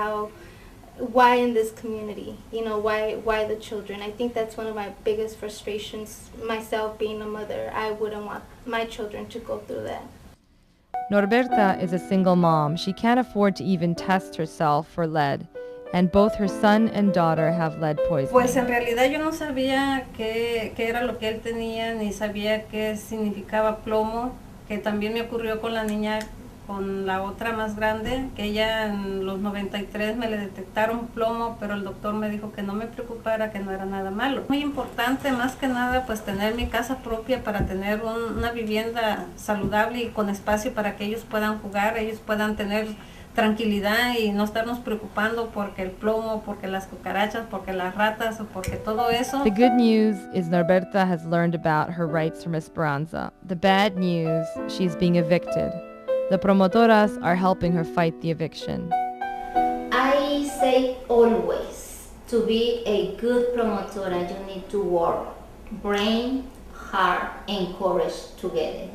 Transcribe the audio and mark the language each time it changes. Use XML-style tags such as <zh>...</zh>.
<en>Why in this community? Why the children? I think that's one of my biggest frustrations, myself being a mother. I wouldn't want my children to go through that. Norberta is a single mom. She can't afford to even test herself for lead. And both her son and daughter have lead poisoning.</en> <es>Pues en realidad yo no sabía qué era lo que él tenía, ni sabía qué significaba plomo, que también me ocurrió con la niña, con la otra más grande, que ella en los 93 me le detectaron plomo, pero el doctor me dijo que no me preocupara, que no era nada malo. Muy importante, más que nada, pues tener mi casa propia para tener una vivienda saludable y con espacio para que ellos puedan jugar, ellos puedan tener tranquilidad y no estarnos preocupando porque el plomo, porque las cucarachas, porque las ratas o porque todo eso.</es> <en>The good news is Norberta has learned about her rights from Esperanza. The bad news, she's being evicted. The promotoras are helping her fight the eviction. I say always, to be a good promotora, you need to work brain, heart, and courage together.</en>